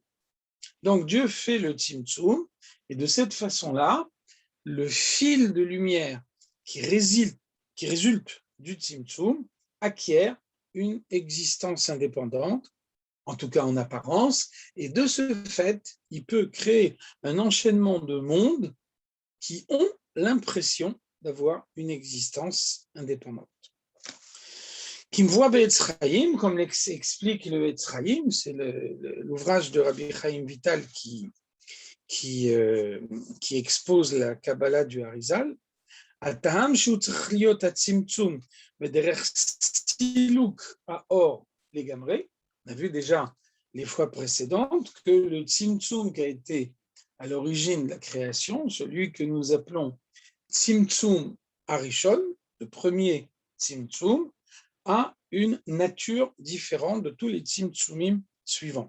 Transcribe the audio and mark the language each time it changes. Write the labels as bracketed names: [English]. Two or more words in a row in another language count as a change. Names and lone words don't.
[French] Donc Dieu fait le Tzimtzum, et de cette façon-là, le fil de lumière qui résulte du Tzimtzum acquiert une existence indépendante, en tout cas en apparence, et de ce fait, il peut créer un enchaînement de mondes qui ont l'impression d'avoir une existence indépendante. [Hebrew] כמבואר בעץ חיים, [French] comme l'explique le Etz Chaim, c'est l'ouvrage de Rabbi Chaim Vital qui expose la Kabbalah du Harizal. [Hebrew] הטעם שהוא צריך להיות הצמצום בדרך סילוק האור לגמרי, [French] on a vu déjà les fois précédentes que le tzimtzum qui a été à l'origine de la création, celui que nous appelons [Hebrew] צמצום הראשון, [French] le premier tzimtzum, a une nature différente de tous les tzimtzumim suivants.